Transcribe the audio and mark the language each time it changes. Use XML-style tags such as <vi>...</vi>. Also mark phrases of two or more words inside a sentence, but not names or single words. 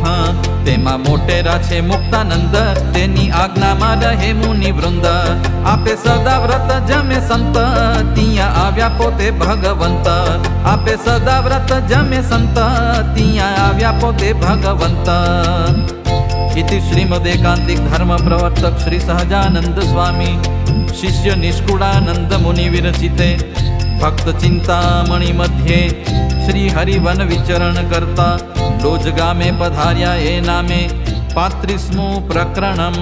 <gu>તેમાં મોટેરા છે મુક્તાનંદ, તેની આજ્ઞામાં રહે મુનિ વૃંદ. આપે સદા વ્રત જમે સંત, ત્યાં આવ્યા પોતે ભગવંત. આપે સદા વ્રત જમે સંત, ત્યાં આવ્યા પોતે ભગવંત.</gu> <sa>इति श्रीमदेकांतिक धर्म प्रवर्तक श्री सहजानंद स्वामी शिष्य निष्कुळानंद मुनि विरचिते भक्त चिंतामणि मध्ये श्री हरिवन</sa> <gu>વિચરણ કરતા ડોજગામે પધાર્યા એ નામે</gu> <sa>35मुं प्रकरणम।</sa>